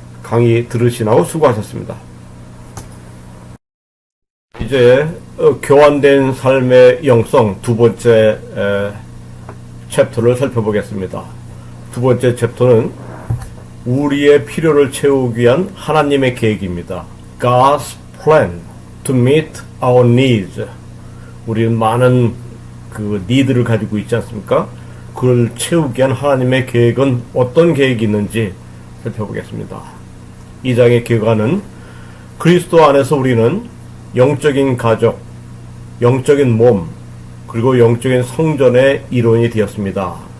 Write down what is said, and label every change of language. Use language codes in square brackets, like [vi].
[ko] 강의 들으시나고 수고하셨습니다. 이제 교환된 삶의 영성 두 번째 챕터를 살펴보겠습니다. 두 번째 챕터는 우리의 필요를 채우기 위한 하나님의 계획입니다. [en] God's plan to meet our needs. [ko] 우리는 많은 그 니드를 가지고 있지 않습니까? 그걸 채우기 위한 하나님의 계획은 어떤 계획이 있는지 살펴보겠습니다. 이 장의 결과는 그리스도 안에서 우리는 영적인 가족, 영적인 몸, 그리고 영적인 성전의 일원이 되었습니다.